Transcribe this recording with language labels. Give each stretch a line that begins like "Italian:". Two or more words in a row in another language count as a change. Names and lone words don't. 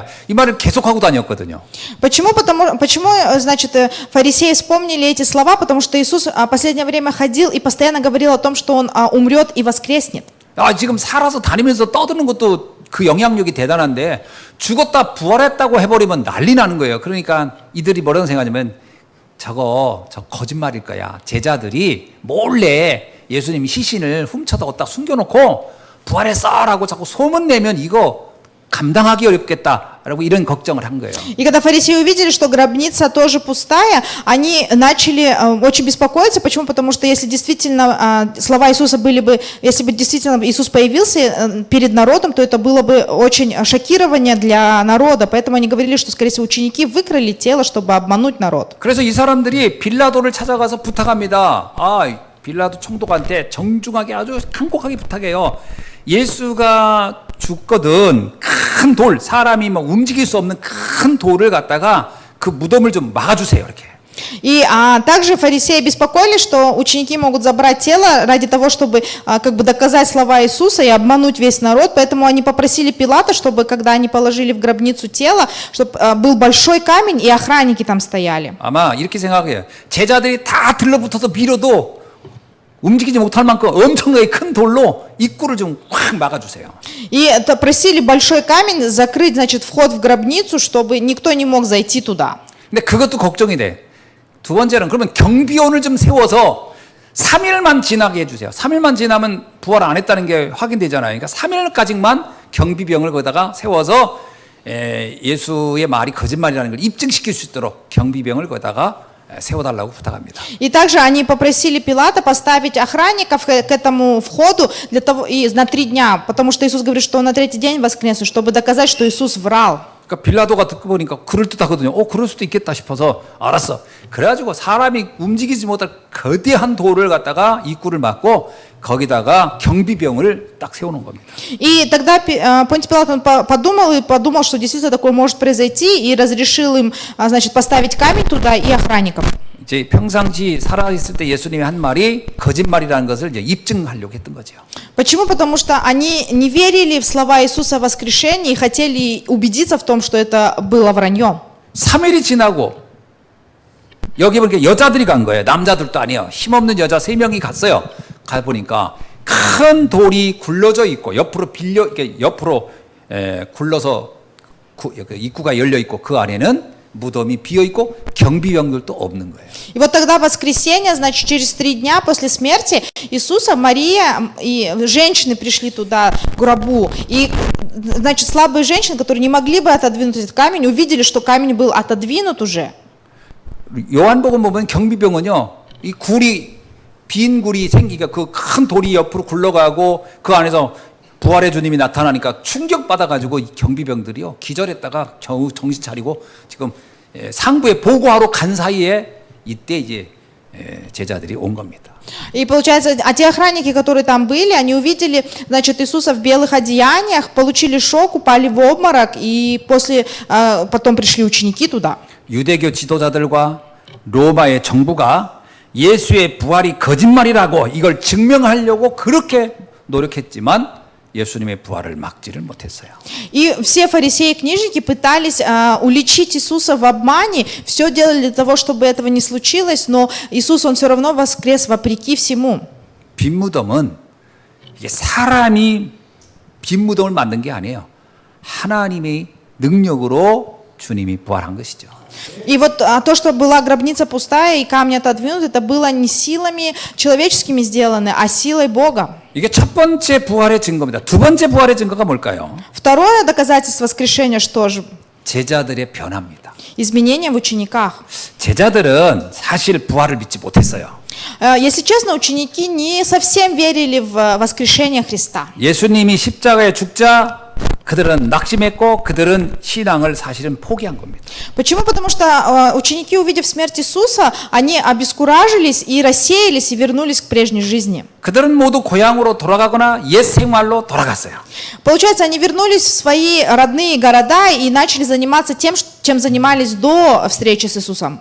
Korean: 이 말을 계속하고 다녔거든요.
Russian: Почему, значит, фарисеи вспомнили эти слова? Потому что Иисус в последнее время ходил и постоянно говорил о том, что Он умрет и воскреснет.
Korean: 아, 지금 살아서 다니면서 떠드는 것도 그 영향력이 대단한데 죽었다 부활했다고 해버리면 난리 나는 거예요. 그러니까 이들이 뭐라고 생각하냐면 저 거짓말일 거야. 제자들이 몰래 예수님이 시신을 훔쳐다 어디다 숨겨놓고 부활했어라고 자꾸 소문내면 이거 감당하기 어렵겠다라고 이런 걱정을 한 거예요.
Russian: И когда фарисеи увидели, что гробница тоже пустая, они начали очень беспокоиться. Почему? Потому что если действительно слова Иисуса были бы, если бы действительно Иисус появился перед народом, то это было бы очень шокирование для народа. Поэтому они говорили, что, скорее всего, ученики выкрали тело, чтобы обмануть народ.
Korean: 그래서 이 사람들이 빌라도를 찾아가서 부탁합니다. 빌라도 총독한테 정중하게 아주 간곡하게 부탁해요. 예수가 죽거든 큰 돌, 사람이 막 움직일 수 없는 큰 돌을 갖다가 그 무덤을 좀 막아주세요. 이렇게.
Russian: И также фарисеи беспокоились, что ученики могут забрать тело ради того, чтобы как бы доказать слова Иисуса и обмануть весь народ. Поэтому они попросили Пилата, чтобы когда они положили в гробницу тело, чтобы был большой камень и охранники там стояли.
Korean: 아마 이렇게 생각해요. 제자들이 다 들러붙어서 밀어도 움직이지 못할 만큼 엄청나게 큰 돌로 입구를 좀 확 막아주세요.
Russian: И просили большой камень закрыть, значит, вход в гробницу, чтобы никто не мог зайти туда.
Korean: 근데 그것도 걱정이 돼. 두 번째는 그러면 경비원을 좀 세워서 3일만 지나게 해주세요. 3일만 지나면 부활 안 했다는 게 확인되잖아요. 그러니까 3일까지만 경비병을 거기다가 세워서 예수의 말이 거짓말이라는 걸 입증시킬 수 있도록 경비병을 거기다가 세워달라고 부탁합니다.
Russian: И также они попросили Пилата поставить охранников к этому входу для того, и на 3 дня, потому что Иисус говорит, что он на 3-й день воскрес, чтобы доказать, что Иисус врал.
Korean: 그러니까 빌라도가 듣고 보니까 그럴듯하거든요. 그럴 수도 있겠다 싶어서 알았어. 그래가지고 사람이 움직이지 못할 거대한 돌을 갖다가 입구를 막고 거기다가 경비병을 딱 세우는 겁니다.
Russian: И тогда Понтий Пилат он подумал, что действительно такое может произойти, и разрешил им, значит, поставить камень туда и охранников.
Korean: 이제 평상시 살아있을 때 예수님이 한 말이 거짓말이라는 것을 이제 입증하려고 했던 거죠.
Russian: Почему? Потому что они не верили в слова Иисуса о воскрешении и хотели убедиться в том, что это было враньем.
Korean: 3일이 지나고 여기 보니까 여자들이 간 거예요. 남자들도 아니에요. 힘없는 여자 3명이 갔어요. 가보니까 큰 돌이 굴러져 있고 옆으로 굴러서 입구가 열려 있고 그 안에는 무덤이 비어 있고 경비병들도 없는 거예요.
Russian: И вот тогда в воскресенье, значит, через 3 дня после смерти Иисуса, Мария и женщины пришли туда, к гробу. И, значит, слабые женщины, которые не могли бы отодвинуть этот камень, увидели, что камень был отодвинут уже.
Korean: 요한복음 보면 경비병은요, 이 빈 굴이 생기니까 그 큰 돌이 옆으로 굴러가고 그 안에서 부활의 주님이 나타나니까 충격받아가지고 이 경비병들이요 기절했다가 정신 차리고 지금 상부에 보고하러 간 사이에 이때 이제 제자들이 온 겁니다.
Russian: И получается, те охранники, которые там были, они увидели, значит, Иисуса в белых одеяниях, получили шок, упали в обморок, и потом пришли ученики туда.
Korean: 유대교 지도자들과 로마의 정부가 예수의 부활이 거짓말이라고 이걸 증명하려고 그렇게 노력했지만 예수님의 부활을 막지를 못했어요.
Russian: И все фарисеи и книжники пытались уличить Иисуса в обмане, все делали для того, чтобы этого не случилось, но Иисус, он все равно воскрес вопреки всему.
Korean: 빈 무덤은 이게 사람이 빈 무덤을 만든 게 아니에요. 하나님의 능력으로 주님이 부활한 것이죠.
Russian: И вот то, что была гробница пустая и камни отодвинуты, это было не силами человеческими сделано, а силой Бога.
Korean: 이게 첫 번째 부활의 증거입니다. 두 번째 부활의 증거가 뭘까요?
Russian: Второе доказательство воскрешения, что же?
Korean: 제자들의 변화입니다.
Russian: Изменения в учениках.
Korean: 제자들은 사실 부활을 믿지 못했어요.
Russian: Если честно, ученики не совсем верили в воскрешение Христа.
Korean: 예수님이 십자가에 죽자 그들은 낙심했고 그들은 신앙을 사실은 포기한 겁니다.
Russian: Почему? Потому что ученики, увидев смерть Иисуса, они обескуражились и рассеялись и вернулись к прежней жизни.
Korean: 그들은 모두 고향으로 돌아가거나 옛 생활로 돌아갔어요.
Russian: Получается, они вернулись в свои родные города и начали заниматься тем, чем занимались до встречи с Иисусом.